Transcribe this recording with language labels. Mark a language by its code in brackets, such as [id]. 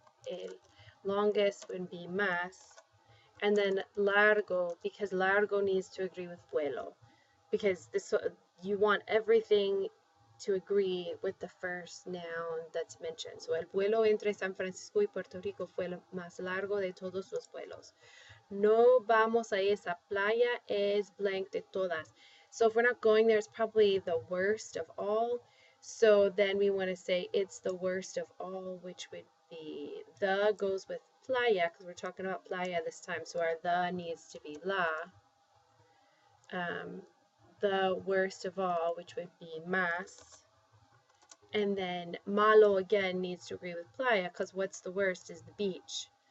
[en] El. Longest would be más. And then largo, because largo needs to agree with vuelo. Because you want everything to agree with the first noun that's mentioned. [es] So el vuelo entre San Francisco y Puerto Rico fue el más largo de todos los vuelos. No vamos a esa playa, es blank de todas. [en] So if we're not going there, it's probably the worst of all. So then we want to say it's the worst of all, which would be, the goes with playa, because we're talking about playa this time. So our the needs to be la. The worst of all, which would be más. And then malo again needs to agree with playa, because what's the worst is the beach.